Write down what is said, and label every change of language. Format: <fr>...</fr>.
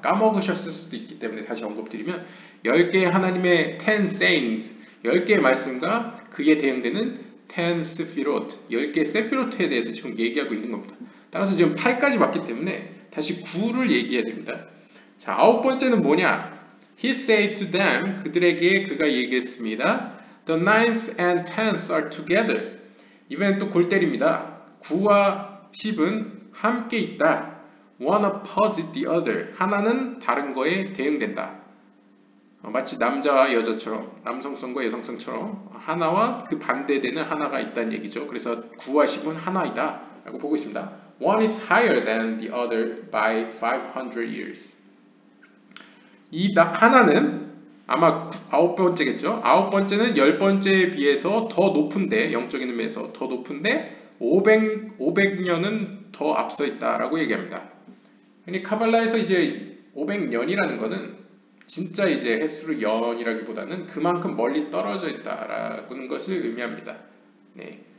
<ko>까먹으셨을 수도 있기 때문에 다시 언급드리면 10개의 하나님의 10 sayings, 10개의 말씀과 그에 대응되는 10 스피롯, 10개의 세피로트에 대해서 지금 얘기하고 있는 겁니다. 따라서 지금 8까지 왔기 때문에 다시 9를 얘기해야 됩니다. 자, 9번째는 뭐냐?</ko> <en>He said to them,</en> <ko>그들에게 그가 얘기했습니다.</ko> <en>The ninth and tenth are together.</en> <ko>이번엔 또 골 때립니다. 9와 10은 함께 있다.</ko> <en>One opposite the other.</en> <ko>하나는 다른 거에 대응된다. 마치 남자와 여자처럼, 남성성과 여성성처럼 하나와 그 반대되는 하나가 있다는 얘기죠. 그래서 9와 10은 하나이다 라고 보고 있습니다.</ko> <en>One is higher than the other by 500 years.</en> <ko>이 하나는 아마 9번째겠죠. 9번째는 10번째에 비해서 더 높은데, 영적인 의미에서 더 높은데 500년은 더 앞서 있다라고 얘기합니다. 카발라에서 이제 500년이라는 거는 진짜 이제 횟수로 연이라기보다는 그만큼 멀리 떨어져 있다라는 것을 의미합니다. 네.</ko>